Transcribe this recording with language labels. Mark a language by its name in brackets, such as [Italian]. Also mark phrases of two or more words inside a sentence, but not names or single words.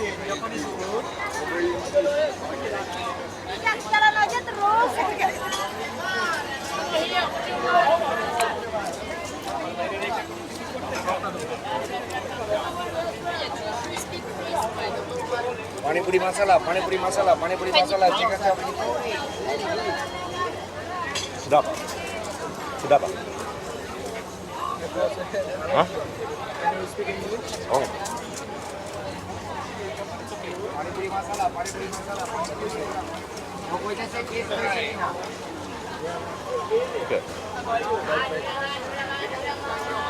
[Indonesian] Jalan aja terus. Panipuri masala, panipuri masala, panipuri masala, chicken chop. Sedap. Sedap Pak? Hah? Oh. Panipuri masala, panipuri masala, panipuri masala. Pokoknya saya kisah ini. Oke.